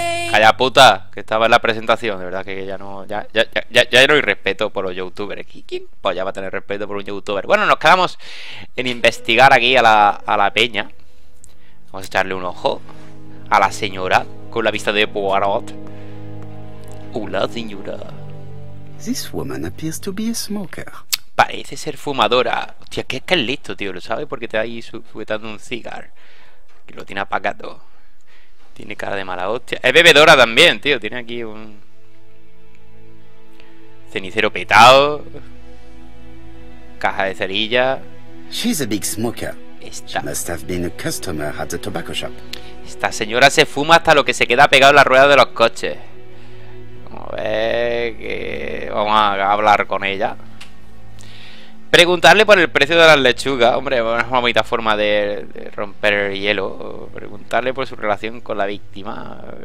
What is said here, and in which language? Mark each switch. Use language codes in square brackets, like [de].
[es] Calla puta, que estaba en la presentación. De verdad que ya no hay respeto por los youtubers. ¿Quién pues ya va a tener respeto por un youtuber? Bueno, nos quedamos en investigar aquí a la peña. Vamos a echarle un ojo a la señora con la vista de Poirot. Hola, señora. [en] This woman appears to be a smoker. [es] Parece ser fumadora. Hostia, que es listo, tío. Lo sabe porque te ahí sujetando un cigarro. Que lo tiene apagado. Tiene cara de mala hostia. Es bebedora también, tío. Tiene aquí un cenicero petado. Caja de cerilla. [en] She's a big smoker. She must have been a customer at the tobacco shop. [es] Esta señora se fuma hasta lo que se queda pegado en las ruedas de los coches. Vamos a ver, que vamos a hablar con ella. Preguntarle por el precio de las lechugas. Hombre, es una bonita forma de romper el hielo. Preguntarle por su relación con la víctima.